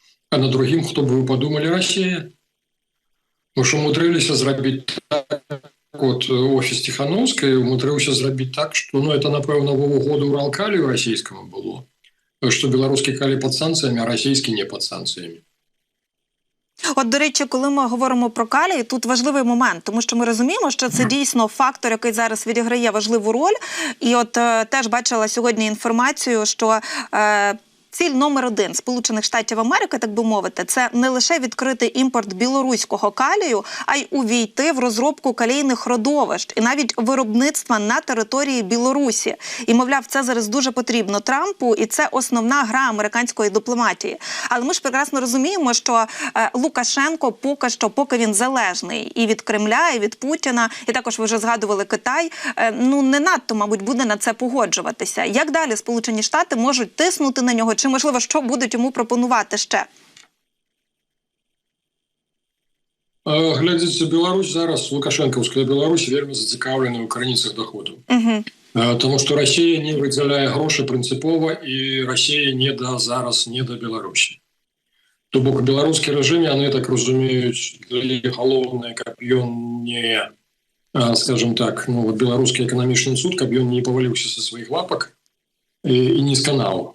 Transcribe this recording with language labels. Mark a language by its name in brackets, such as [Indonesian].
[Belarusian] А на другім, хто бы вы падумалі, Расія. Мы ж умудрыліся зрабіць так, от офіс Ціхановскай умудрыўся зрабіць так, што, ну, это, напэўна, [Russian] в угоду [Belarusian] Уралкалію расійскаму было, што беларускі калі пад санкцыямі, а расійскі не пад санкцыямі. [Ukrainian] От, до речі, коли ми говоримо про калій, тут важливий момент, тому що ми розуміємо, що це дійсно фактор, який зараз відіграє важливу роль. І от теж бачила сьогодні інформацію, що ціль номер один Сполучених Штатів Америки, так би мовити, це не лише відкрити імпорт білоруського калію, а й увійти в розробку калійних родовищ і навіть виробництва на території Білорусі. І, мовляв, це зараз дуже потрібно Трампу, і це основна гра американської дипломатії. Але ми ж прекрасно розуміємо, що Лукашенко поки він залежний і від Кремля, і від Путіна, і також ви вже згадували Китай, ну не надто, мабуть, буде на це погоджуватися. Як далі Сполучені Штати можуть тиснути на нього? Чи, можливо, що будуть йому пропонувати ще? [Belarusian] Глядзіце, Беларусь зараз, Лукашенкаўская Беларусь вельмі зацікаўлена ў крыніцах доходу. Тому што Расія не выдзяляе грошы прынцыпова, і Расія зараз не да Беларусі. То бок беларускі рэжым, яны так разумеюць, галоўнае, каб ён не, [Russian] скажем так, [Belarusian] ну, беларускі эканамічны суд, каб ён не паваліўся са сваіх лапак і не сканаў.